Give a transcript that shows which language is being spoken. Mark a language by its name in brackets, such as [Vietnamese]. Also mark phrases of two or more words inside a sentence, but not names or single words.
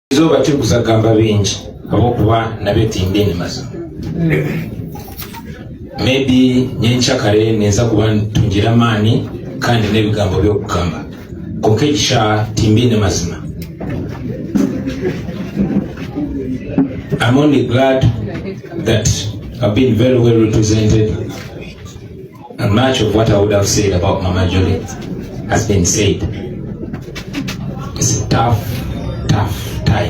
[Tooro] Zoba tukusagamba bingi abokuba nabetimbye mazima. Maybe nyencha kare neza kuba ntungira mani kandi nebigambo byokugamba. Kokesha timbine mazima. [English] I'm only glad that I've been very well represented, and much of what I would have said about Mama Jolie has been said. It's a tough time.